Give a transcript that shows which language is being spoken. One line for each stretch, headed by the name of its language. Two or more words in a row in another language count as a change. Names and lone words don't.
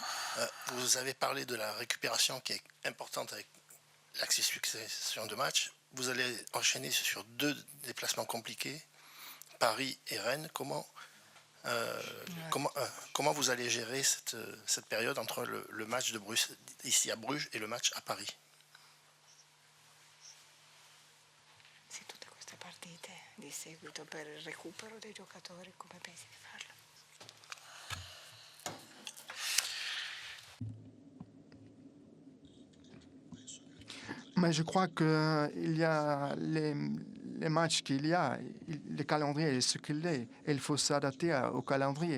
French: Vous avez parlé de la récupération qui est importante avec l'accès-succession de match. Vous allez enchaîner sur 2 déplacements compliqués, Paris et Rennes. Comment vous allez gérer cette période entre le match de Bruges, ici à Bruges et le match à Paris?
Italian: Se tutte queste partite di seguito per il recupero dei giocatori, come pensi di farlo?
French: Mais je crois qu'il y a les matchs qu'il y a, le calendrier est ce qu'il est, et il faut s'adapter au calendrier.